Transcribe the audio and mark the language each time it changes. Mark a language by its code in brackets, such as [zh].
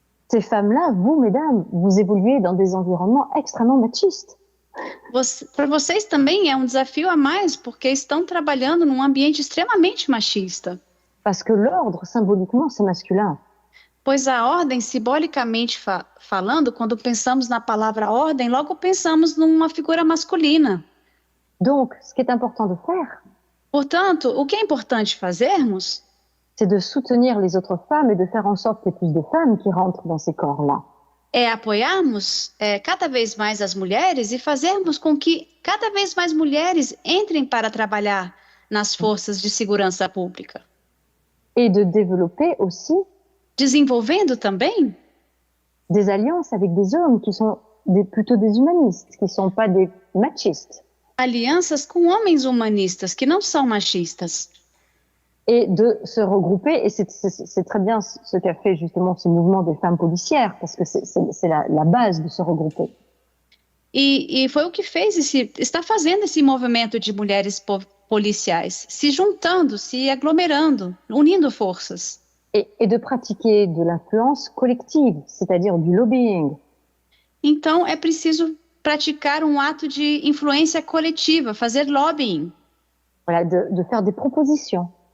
[fr] Ces femmes-là, vous, mesdames, vous évoluez dans des environnements extrêmement machistes. [pt] Para vocês também é um desafio a mais, porque estão trabalhando num ambiente extremamente machista. [fr] Parce que l'ordre, symboliquement, c'est masculin. [pt] Pois a ordem, simbolicamente falando, quando pensamos na palavra ordem, logo pensamos numa figura masculina. [fr] Donc, ce qui est important de faire, [pt] Portanto, o que é importante fazermos [fr] c'est de soutenir les autres femmes et de faire en sorte qu'il y ait plus de femmes qui rentrent dans ces corps-là. [pt] é apoiarmos cada vez mais as mulheres e fazermos com que cada vez mais mulheres entrem para trabalhar nas forças de segurança pública. [fr] Et de développer aussi [pt] Desenvolvendo também [fr] des alliances avec des hommes qui sont plutôt des humanistes, qui ne sont pas des machistes. [pt] alianças com homens humanistas que não são machistas. [fr] Et de se regrouper, et c'est très bien ce qu'a fait justement ce mouvement des femmes policières, parce que c'est la base de se regrouper. [pt] E foi o que está fazendo esse movimento de mulheres policiais, se juntando, se aglomerando, unindo forças. [fr] Et de pratiquer de l'influence collective, c'est-à-dire du lobbying. [pt] Então, é preciso praticar um ato de influência coletiva, fazer lobbying, [fr] Voilà, de faire des propositions,